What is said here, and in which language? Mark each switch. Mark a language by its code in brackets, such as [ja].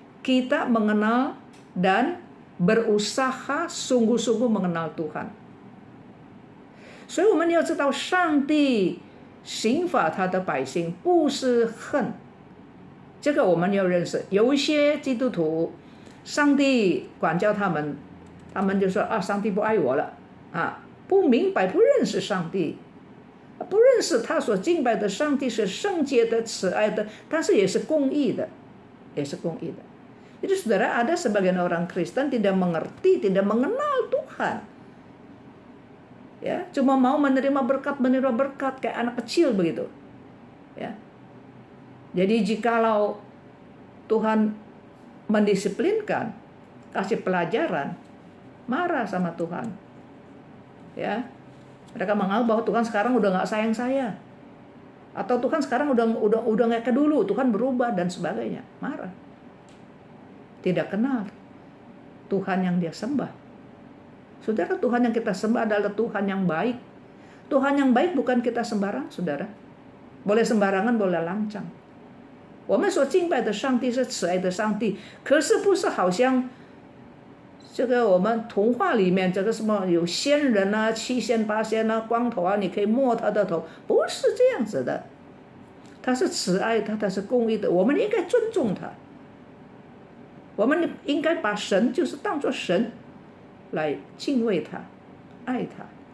[id] Kita mengenal dan berusaha sungguh-sungguh mengenal Tuhan. [zh] 所以我们要知道，上帝刑罚他的百姓不是恨，这个我们要认识。有一些基督徒，上帝管教他们，他们就说啊，上帝不爱我了啊，不明白，不认识上帝，不认识他所敬拜的上帝是圣洁的、慈爱的，但是也是公义的，也是公义的。 [id] Jadi saudara, ada sebagian orang Kristen tidak mengerti, tidak mengenal Tuhan. Ya, cuma mau menerima berkat kayak anak kecil begitu. Ya. Jadi jikalau Tuhan mendisiplinkan, kasih pelajaran, marah sama Tuhan. Ya. Mereka menganggap bahwa Tuhan sekarang udah nggak sayang saya. Atau Tuhan sekarang udah nggak kayak dulu, Tuhan berubah dan sebagainya. Marah. Tidak kenal Tuhan yang dia sembah. Saudara, Tuhan yang kita sembah adalah Tuhan yang baik. Tuhan yang baik bukan kita sembarang, saudara. Boleh sembarangan, boleh lancang. [zh] 我们所敬拜的上帝是慈爱的上帝，可是不是好像这个我们童话里面这个什么有仙人啊、7仙8仙啊、光头啊，你可以摸他的头，不是这样子的。他是慈爱的，他是公义的，我们应该尊重他。我们应该把神就是当作神来敬畏他、爱他。